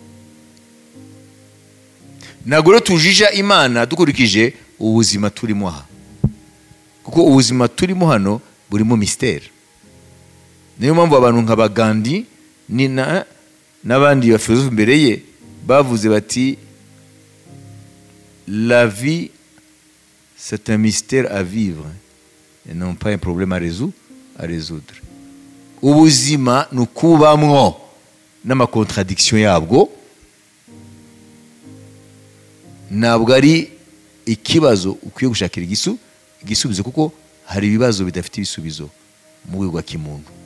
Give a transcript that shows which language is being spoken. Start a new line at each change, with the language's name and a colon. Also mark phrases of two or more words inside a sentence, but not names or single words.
Kinyarwanda: Ntabwo tujija Imana dukurikije ubuzima turimo aha, kuko ubuzima turimo hano burimo mystère. Niyo mpamvu abantu nka Gandhi n'abandi bafilosofe mbere ye bavuze bati
French: la vie c'est un mystère à vivre et non pas un problème à résoudre.
Kinyarwanda: Ubuzima nukubamwo n'amakontradiction yabwo, ntabwo ari ikibazo ukwiye gushakira igisubizo, kuko hari ibibazo bidafite ibisubizo mu rwego rwa kimuntu.